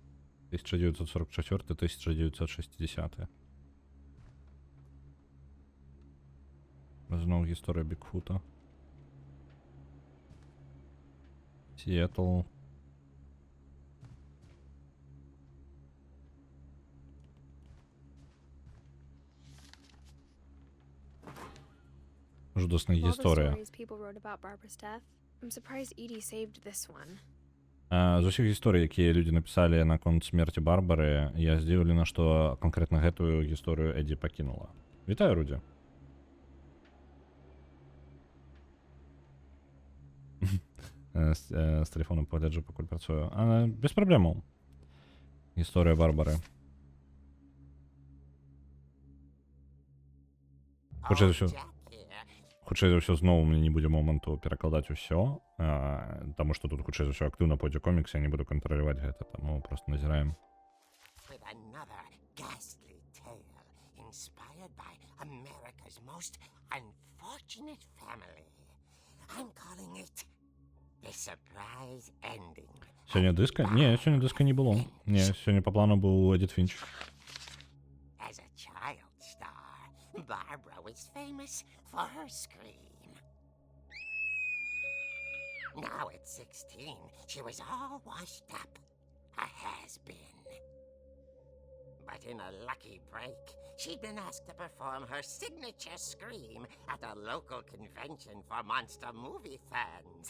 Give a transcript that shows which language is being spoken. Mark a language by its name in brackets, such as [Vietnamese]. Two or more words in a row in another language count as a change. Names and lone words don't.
[Belarusian] 1944-1960. Зноў гісторыя Бігфута. Сіэтл. Жудасна [English] Of all the [Belarusian] гісторія. [English] stories people wrote about Barbara's death, I'm surprised Edie saved this one. [Belarusian] З усіх гісторый, якія людзі напісалі наконт смерці Барбары, я здзіўлена, што канкрэтна гэтую гісторыю Эдді пакінула. Вітаю, Рудзі. З тэлефону пагляджу, пакуль працую. Без праблемаў. Гісторыя Барбары. Хутчэй за ўсё зноў у мяне не будзе моманту перакладаць усё, таму што тут хутчэй за ўсё актыўна пойдзе комікс, я не буду кантраляваць гэта, таму проста назіраем. [English] With another ghastly tale inspired by America's most unfortunate family. I'm calling it The Surprise Ending. [Belarusian] Сёння дыска? Не, сёння дыска не было. Не, сёння па плану быў Эдит Фінч. [English] As a child star, Barbara was famous for her scream. Now at 16, she was all washed up, a has-been. But in a lucky break, she'd been asked to perform her signature scream at a local convention for monster movie fans.